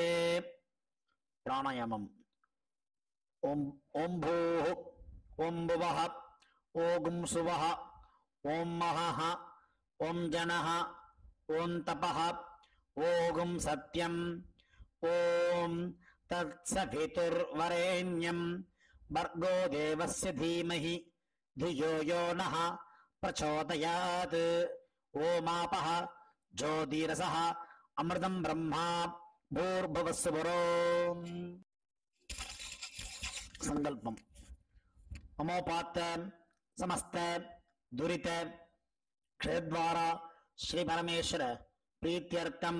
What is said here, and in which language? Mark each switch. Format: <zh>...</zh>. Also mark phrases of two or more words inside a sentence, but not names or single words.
<sa>प्राणायामम्। ओं भूः, ओं भुवः, ओं सुवः, ओं महः, ओं जनः, ओं तपः, ओं सत्यम्, ओं तत्सवितुर्वरेण्यं भर्गो देवस्य धीमहि धियो यो नः प्रचोदयात्. ओमापः ज्योतिरसः अमृतं ब्रह्मा भूर्भुवस्सुवरो. संकल्पम्. ममोपात्त समस्त दुरित क्षेत्रद्वारा श्री परमेश्वर प्रीत्यर्थम्</sa>